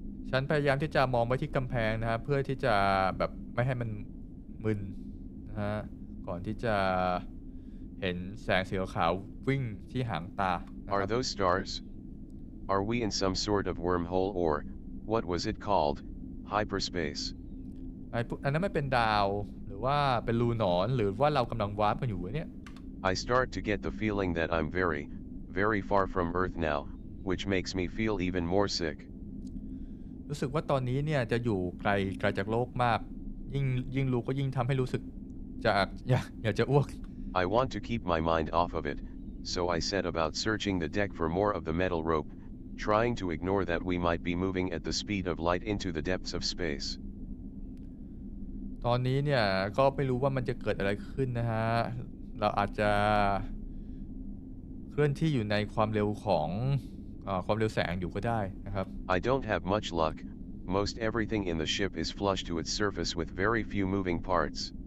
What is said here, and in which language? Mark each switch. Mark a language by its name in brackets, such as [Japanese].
[Thai] ฉันพยายามที่จะมองไปที่กำแพงนะฮะเพื่อที่จะแบบไม่ให้มันมึนนะฮะก่อนที่จะเห็นแสงสีขาววิ่งที่หางตา [English] Are those stars? Are we in some sort of wormhole or, what was it called, hyperspace? [Thai] อันนั้นไม่เป็นดาวหรือว่าเป็นรูหนอนหรือว่าเรากำลังวาร์ปกันอยู่เนี่ย [English] I start to get the feeling that I'm very, very far from Earth now, which makes me feel even more sick. [Thai] รู้สึกว่าตอนนี้เนี่ยจะอยู่ไกลจากโลกมากยิ่งรู้ก็ยิ่งทำให้รู้สึกอยากจะอ้วก [English] I want to keep my mind off of it, so I set about searching the deck for more of the metal rope, trying to ignore that we might be moving at the speed of light into the depths of space. [Thai] ตอนนี้เนี่ยก็ไม่รู้ว่ามันจะเกิดอะไรขึ้นนะฮะเราอาจจะเคลื่อนที่อยู่ในความเร็วของความเร็วแสงอยู่ก็ได้นะครับ [English] I don't have much luck. Most everything in the ship is flush to its surface with very few moving parts.